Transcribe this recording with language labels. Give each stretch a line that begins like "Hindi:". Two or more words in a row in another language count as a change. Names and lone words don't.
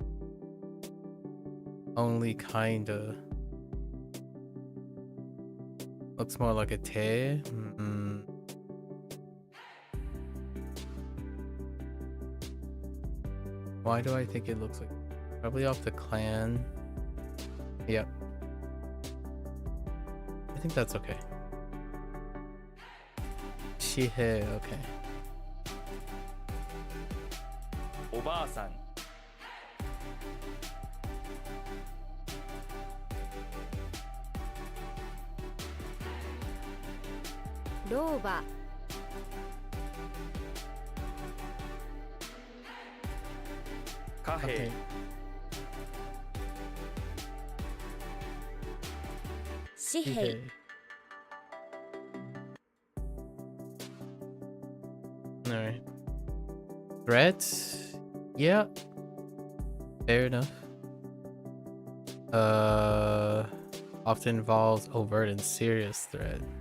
English: Only kinda. Looks more like a te. Why do I think it looks like... Probably off the clan. Yep. I think that's okay. Shihe, okay. おばあさん老婆貨幣 Okay. 紙幣 Alright. Threats? Yeah. Fair enough. Often involves overt and serious threat.